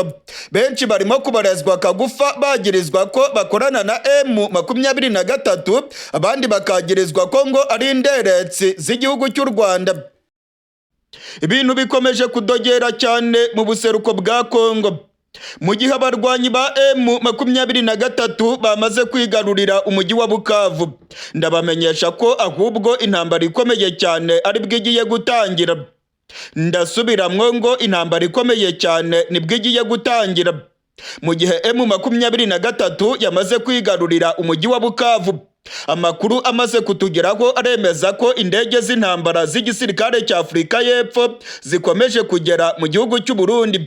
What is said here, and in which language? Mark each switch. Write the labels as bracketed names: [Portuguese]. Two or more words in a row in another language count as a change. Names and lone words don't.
[Rundi] Benshi barimo kubarezwa kagufa bagirizwa ko bakorana na M23, abandi bakagirizwa ko ngo ari inderetsi z'igihugu cy'u Rwanda. Ibintu bikomeje kudogera cyane mu buseruko bwa Kongo. [Kinyarwanda] Mu gihe abarwanyi ba M23 bamaze kwigarurira umujyi wa Bukavu, ndabamenyesha ko ahubwo intambara ikomeye cyane ari bwo igiye gutangira. [Rundi] Ndasubiramwo ngo intambara ikomeye cyane nibwo igiye gutangira. [Kinyarwanda] Mu gihe M23 yamaze kwigarurira umujyi wa Bukavu, amakuru amaze kutugeraho aremeza ko indege z'intambara z'igisirikare cya Afurika y'Epfo zikomeje kugera mu gihugu cy'u Burundi.